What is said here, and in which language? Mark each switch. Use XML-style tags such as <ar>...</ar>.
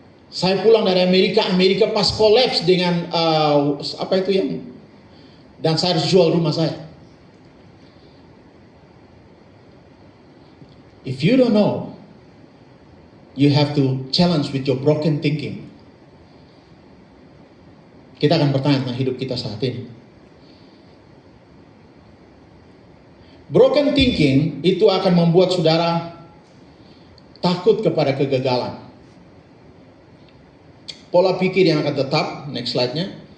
<id>Saya pulang dari Amerika pas kolaps dengan, apa itu yang, dan saya harus jual rumah saya.</id> <en>If you don't know, you have to challenge with your broken thinking.</en> <id>Kita akan bertanya tentang hidup kita saat ini. Broken thinking itu akan membuat saudara takut kepada kegagalan. Pola pikir yang akan tetap, next slide-nya.</id>